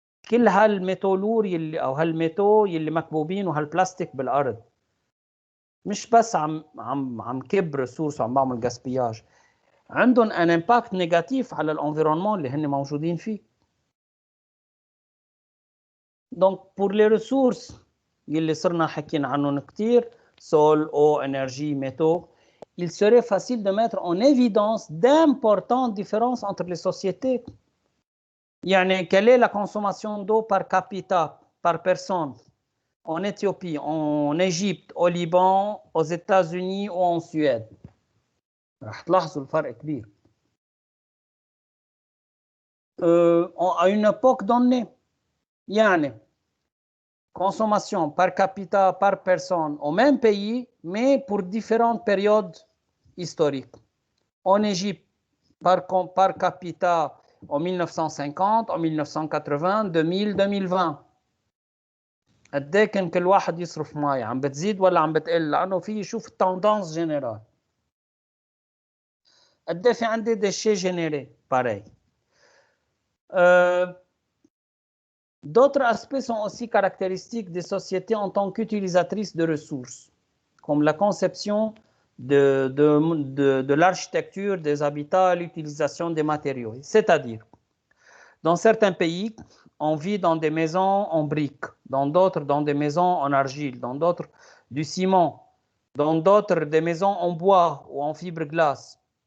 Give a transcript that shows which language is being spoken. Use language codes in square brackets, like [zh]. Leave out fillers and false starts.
[ar] كل هالميتولور يلي او هالميتو يلي مكبوبين وهالبلاستيك بالارض، مش بس عم كب ريسورس وعم بعمل جاسبياج، عندهم ان امباكت نيجاتيف على الانفيرونمون اللي هن موجودين فيه. دونك بور لي ريسورس يلي صرنا حكينا عنهم كتير، [fr] sol, eau, énergie, métaux, il serait facile de mettre en évidence d'importantes différences entre les sociétés. يعني quelle est la consommation d'eau par capita, par personne, en Éthiopie, en Égypte, au Liban, aux États-Unis ou en Suède؟ [ar] رح تلاحظوا الفرق كبير. [fr] À une époque donnée. يعني consommation par capita par personne au même pays, mais pour différentes périodes historiques. En Égypte, par capita en 1950, en 1980, 2000, 2020. [ar] قد ايه كان كل واحد يصرف مي عم بتزيد ولا عم بتقل لانه في يشوف التندانس جنرال. قد ايه في عندي [fr] déchets générés pareil. D'autres aspects sont aussi caractéristiques des sociétés en tant qu'utilisatrices de ressources, comme la conception de l'architecture des habitats, l'utilisation des matériaux. C'est-à-dire, dans certains pays, on vit dans des maisons en briques, dans d'autres dans des maisons en argile, dans d'autres du ciment, dans d'autres des maisons en bois ou en fibre-glace.